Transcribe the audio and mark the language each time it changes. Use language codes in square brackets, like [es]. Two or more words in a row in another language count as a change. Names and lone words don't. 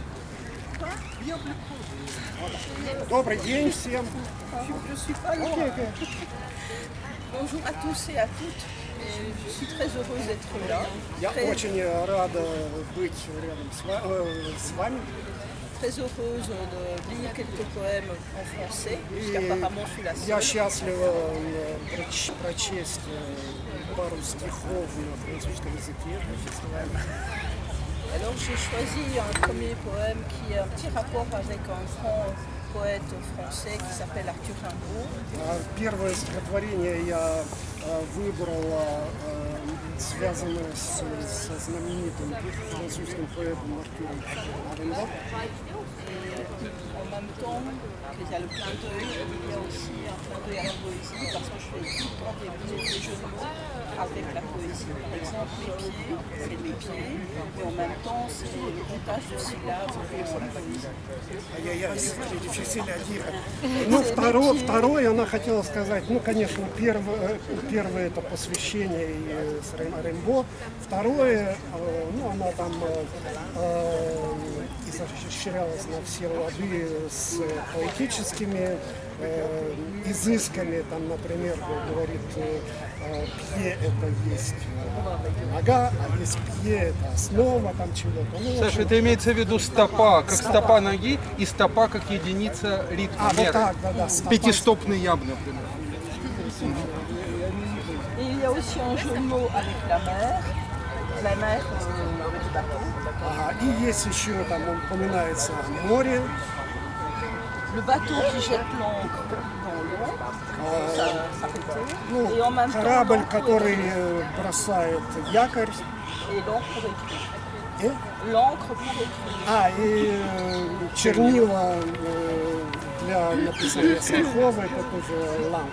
[ru] Добрый день всем. [fr] Bonjour à tous et à toutes. Je suis très heureuse d'être là. [ru] Я очень рада быть рядом с вами. [fr] Très heureuse de lire quelques poèmes en français, puisqu'apparemment je suis la [ru] Я [fr] seule. [ru] счастлива прочесть пару стихов на французском языке для фестиваля. [fr] Alors j'ai choisi un premier poème qui a un petit rapport avec un grand poète français qui s'appelle Arthur Rimbaud. [ru] Первое стихотворение я выбрала, связанное со знаменитым французским поэтом Артуром Римбо. [fr] En même temps qu'il y a le clin d'œil, il y a aussi un clin d'œil à la poésie parce que je fais tout le temps des jeux de mots avec la poésie. Par exemple, mes pieds, c'est mes pieds, et en même temps, c'est le comptage de syllabes pour la poésie. [ru] Ну, второе, она хотела сказать, ну, конечно, первое это посвящение с Римбо. Второе, ну, она там изощрялась на все лады с поэтическими изысками. Там, например, говорит, пье это есть нога, а есть пье это основа там чего-то. Ну, Саша, это имеется в виду стопа, как стопа ноги, и стопа как единица ритма, вот меры. так, да, стопа. Пятистопный яб, например. [fr] Et il y a aussi un jeu de mots avec la mer du bateau. [ru] И есть еще, там упоминается море, [fr] Le bateau qui jette l'ancre dans l'eau, s'arrêter, [ru] ну, [fr] et en même temps [ru] корабль, [fr] l'encre [ru] который бросает якорь, [fr] et l'encre pour écrire. [ru] и, [fr] L'encre pour écrire. [ru] и чернила для написания стихов, это тоже ламп.